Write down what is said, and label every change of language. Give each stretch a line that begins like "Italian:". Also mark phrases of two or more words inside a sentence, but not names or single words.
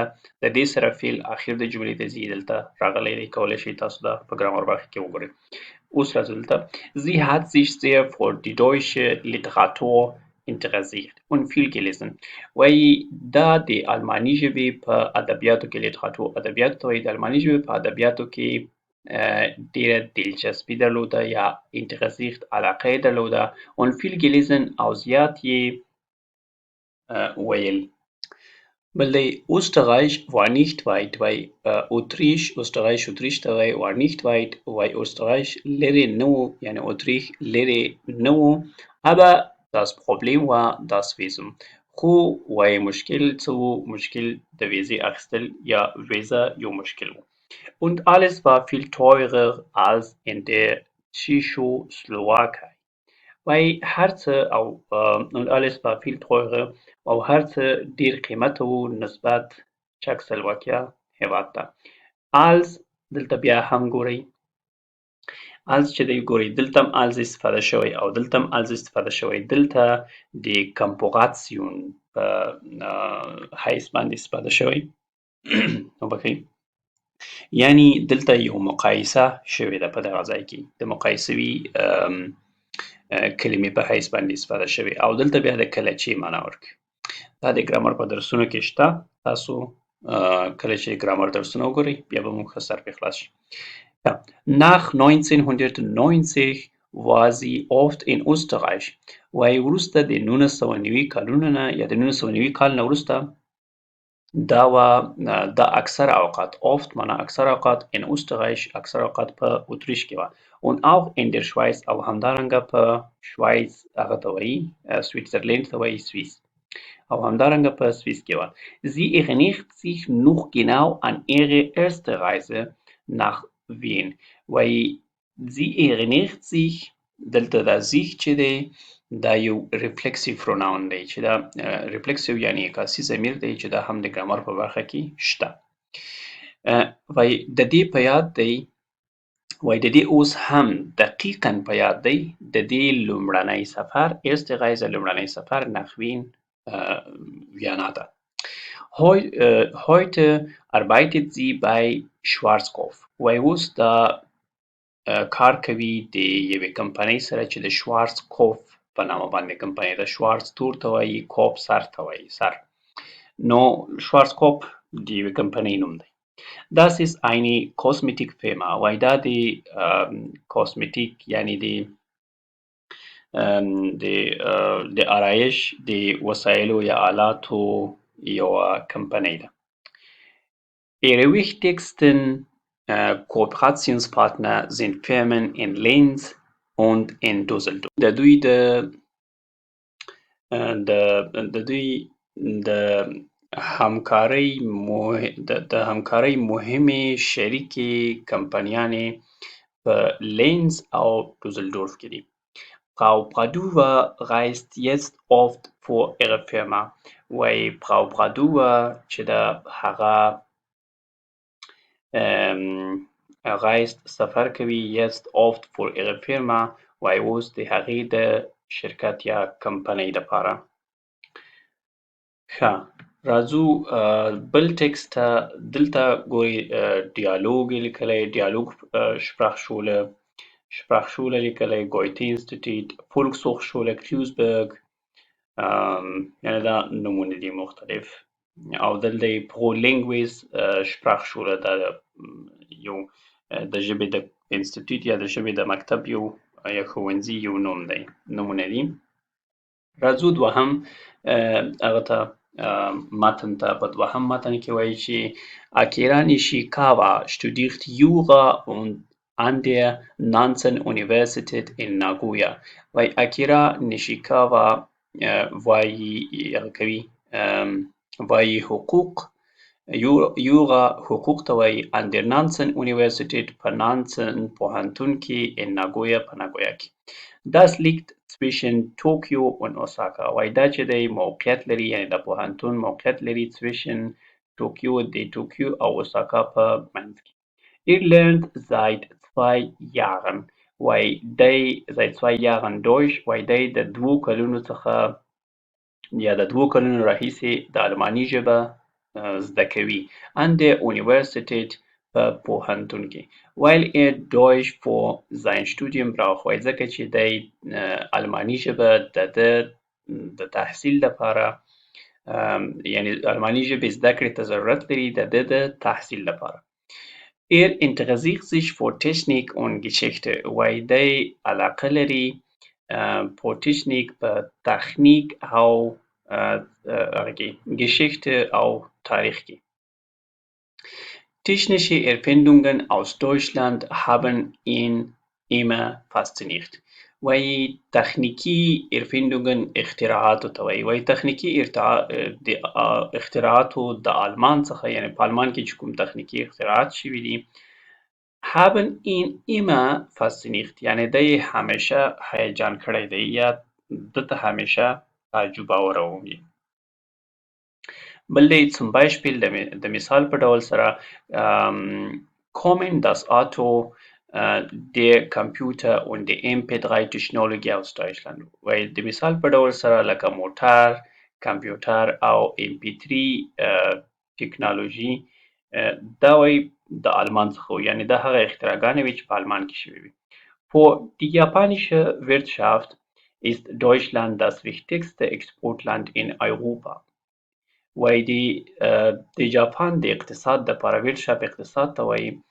Pashto: د دې سره فعل اخر د جملې ته ځي، دلته راغلی دی، کولی شئ تاسو دا په ګرامر برخه کې وګورئ. اوس راځو دلته.
German: Sie hat sich sehr für die deutsche Literatur interessiert und viel gelesen.
Pashto: وایي دا د الماني ژبې په ادبیاتو کې ادبیاتو ته وایي د الماني ژبې په ادبیاتو کې ډېره دلچسپي درلوده یا interessiert علاقه یې درلوده
German: und viel gelesen
Pashto: او زیات یې ویل. بل دی
German: Österreich war nicht weit,
Pashto: وایي Österreich ته وایي
German: war nicht weit,
Pashto: وایي Österreich لرې نه و، یعنې Österreich لرې نه و.
German: aber das Problem war das Visum.
Pashto: خو وایي مشکل څه و؟ مشکل د ویزې اخیستل یا ویزه یو مشکل و.
German: Und alles war viel teurer als in der Tschechoslowakei.
Pashto: وایي هر څه
German: und alles war viel teurer
Pashto: او هر څه ډېر قیمته و نسبت چکسلواکیا هېواد ته. als دلته بیا هم ګورئ als چې دی ګورئ دلته هم als استفاده شوی او دلته هم als استفاده شوی. دلته د کمپوغاتسیون په حیث باندې استفاده شوی وبخئ، یعنی دلته یو مقایسه شوې ده په دغه ځای کې د مقایسوي کلمې په حیث باندې استفاده شوې او دلته بیا د کله چې معنا ورکوي. دا د ګرامر په درسونو کې شته، تاسو کله چې ګرامر درسونه وګورئ بیا به مو ښه سر پرې خلاص شي.
German: Nach 1990 war sie oft in Österreich.
Pashto: وایي وروسته د 1990 کالونو نه یا د 1990 کال نه وروسته دا اکثر اوقات oft معنا اکثر اوقات
German: in Österreich
Pashto: اکثر اوقات په اتریش کې وه.
German: und auch in der Schweiz
Pashto: او همدارنګه په شوایز هغه ته وایي سویټزرلینډ ته وایي سویس او همدارنګه په سویس کې وه.
German: Sie erinnert sich noch genau an ihre erste Reise nach Wien.
Pashto: وایي
German: sie erinnert sich
Pashto: دلته دا sich چې دی دا یو
English: reflexive pronoun
Pashto: دی چې دا ریفلکسیو یعنی عکاسي ضمیر دی چې دا هم د ګرامر په برخه کې شته. وایي د دې په یاد دی، وایي د دې اوس هم دقیقاً په یاد دی د دې لومړنی سفر
German: erste Reise
Pashto: لومړنی سفر
German: nach Wien
Pashto: ویانا ته.
German: heute arbeitet sie bei Schwarzkopf.
Pashto: وایي اوس دا کار کوي د یوې کمپنۍ سره چې د شوارزکوف په نامه باندې کمپنۍ ده. شوارز تور ته وایي، کوپ سر ته وایي، سر. نو شوارزکوف د یوې کمپنۍ نوم دی.
German: Das ist eine Kosmetikfirma.
Pashto: وایي دا د کاسمیټیک یعنی د آرایش د وسایلو یا آلاتو یوه کمپنۍ ده.
German: Ihre wichtigsten Kooperationspartner sind Firmen in Linz und in Düsseldorf.
Pashto: د دوی د همکارۍ مهمې شریکې کمپنیانې په لینز او دوزلدورف کې دي.
German: Frau Bradua reist jetzt oft für ihre Firma.
Pashto: وایي Frau Bradua چې د هغه reist سفر کوي
German: jetzt oft für ihre Firma.
Pashto: وایي اوس د هغې د شرکت یا کمپنۍ دپاره. ښه راځو بل ټکسټ ته. دلته ګورئ ډیالوګ یې لیکلی، ډیالوګ
German: Sprachschule Sprachschule
Pashto: لیکلی ګویته انسټیټیوټ Volkshochschule Duisburg یعنې دا نومونه دي مختلف او دلته یې پرولینګویز شپراخشوله دا یو د ژبې د انسټیټیوټ یا د ژبې د مکتب یو یا ښوونځي یو نوم دی نومونه دي راځو دوهم هغه ته متن ته په دوهم متن کې وایي چې
German: Akira Nishikawa studiert Jura und an der Nansen Universität in Nagoya
Pashto: وایي Akira Nishikawa وایي حقوق یوغا حقوق ته وایي
German: an der Nansen Universität
Pashto: په نانسن پوهنتون کې
German: in Nagoya
Pashto: په ناګویا کې
German: Das liegt zwischen Tokio und Osaka
Pashto: وایي دا چې دی موقعیت لري یعنې د پوهنتون موقعیت لري
German: zwischen Tokio
Pashto: د ټوکیو او اوساکا په منځ کې
German: Ihr lernt seit 2 Jahren
Pashto: وایي دی
German: seit 2 Jahren Deutsch
Pashto: وایي دی د 2 کلونو څخه یا د 2 کلونو راهیسې د الماني ژبه زده کوي
German: an der Universität
Pashto: په پوهنتون کې
German: while er Deutsch für sein Studium braucht
Pashto: وایي ځکه چې دی الماني ژبه د تحصیل لپاره یعنی الماني ژبې زده کړې ته ضرورت لري د تحصیل لپاره
German: Er interessiert sich für Technik und Geschichte
Pashto: وایي دی علاقه لري په ټکنیک په تخنیک او
German: Geschichte
Pashto: او تاریخ کې
German: Technische Erfindungen aus Deutschland haben ihn immer fasziniert
Pashto: وایي تخنیکي Erfindungen اختراعاتو ته وایي تخنیکي اختراعاتو د آلمان څخه یعنی په آلمان کې چې کوم تخنیکي اختراعات شوي دي
German: haben ihn immer fasziniert
Pashto: یعنی دی همیشه هیجان کړی دی یا دته همیشه تعجب آوروي بل دی
German: zum Beispiel
Pashto: د مثال په ډول سره
German: kommen das Auto der Computer und die MP3 Technologie aus Deutschland
Pashto: وایي د مثال په ډول سره لکه موټر کمپیوټر او MP3 ټکنالوژي دا وایي د آلمان څخه یعنی دا هغه اختراعګانې وي چې په آلمان کې شوي وي
German: Für die japanische Wirtschaft ist Deutschland das wichtigste Exportland in Europa
Pashto: وایي د جاپان د اقتصاد دپاره Wirtschaft اقتصاد ته وایي